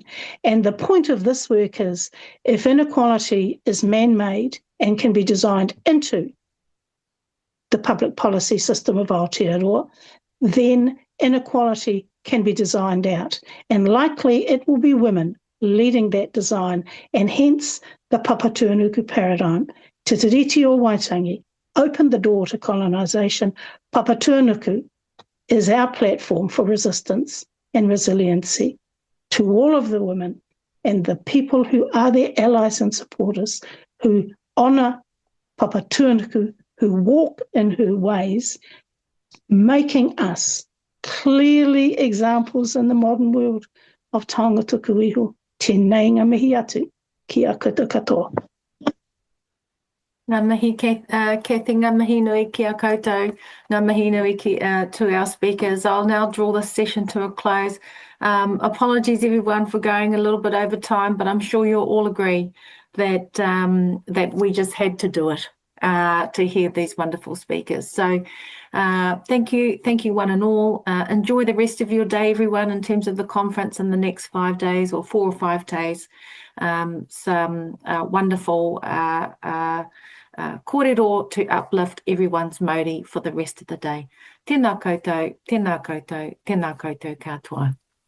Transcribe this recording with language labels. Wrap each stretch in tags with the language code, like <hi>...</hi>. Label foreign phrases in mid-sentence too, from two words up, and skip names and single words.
<en>And the point of this work is, if inequality is man-made and can be designed into the public policy system of Aotearoa, then inequality can be designed out. And likely it will be women leading that design, and hence the Papatūānuku paradigm. Te Tiriti o Waitangi opened the door to colonisation. Papatūānuku is our platform for resistance and resiliency to all of the women and the people who are their allies and supporters, who honour Papatūānuku, who walk in her ways, making us clearly examples in the modern world of</en> <mi>taonga tuku iho. Tēnei ngā mihi atu ki a koutou katoa. Ngā mihi, Kathie, ngā mihi nui ki a koutou, ngā mihi nui</mi> <en>to our speakers. I'll now draw this session to a close. Apologies everyone for going a little bit over time, but I'm sure you'll all agree that that we just had to do it to hear these wonderful speakers. So thank you one and all. Enjoy the rest of your day, everyone, in terms of the conference in the next 5 days or 4 or 5 days. Some wonderful kōrero to uplift everyone's Māori for the rest of the day.</en> <mi>Tēnā koutou, tēnā koutou, tēnā koutou katoa.</mi>